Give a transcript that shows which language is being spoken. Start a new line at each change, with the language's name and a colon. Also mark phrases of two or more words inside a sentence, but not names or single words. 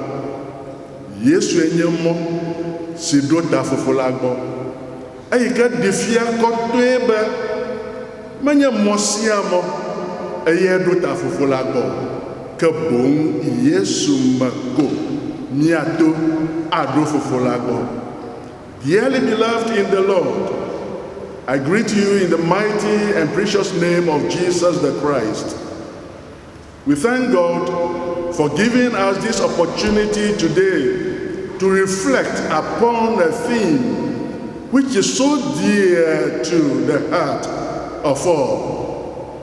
Ewe: Yesue nye mɔ si ɖo ta Fofo la gbɔ. Eyi ke ɖi fia kɔtɔe be menye mɔ sia mɔ eye ɖo ta Fofo la gbɔ, ke boŋ Yesu me ko míato aɖo Fofo la gbɔ.
English: Dearly beloved in the Lord, I greet you in the mighty and precious name of Jesus the Christ. We thank God for giving us this opportunity today to reflect upon a theme which is so dear to the heart of all.